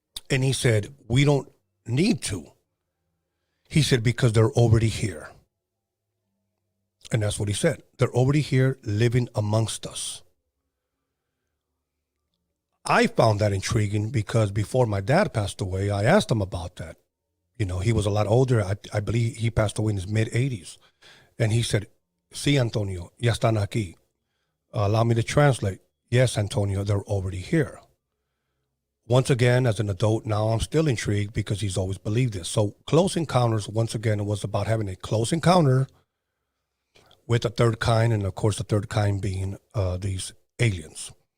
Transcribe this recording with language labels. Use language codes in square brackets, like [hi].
[en] And he said, we don't need to. He said, because they're already here. And that's what he said. They're already here living amongst us. I found that intriguing because before my dad passed away, I asked him about that. He was a lot older. I believe he passed away in his mid-80s. And he said, [es] sí, Antonio, ya están aquí. [en] Allow me to translate. Yes, Antonio, they're already here. Once again, as an adult, now I'm still intrigued because he's always believed this. So Close Encounters, once again, it was about having a close encounter with the third kind, and of course the third kind being these aliens.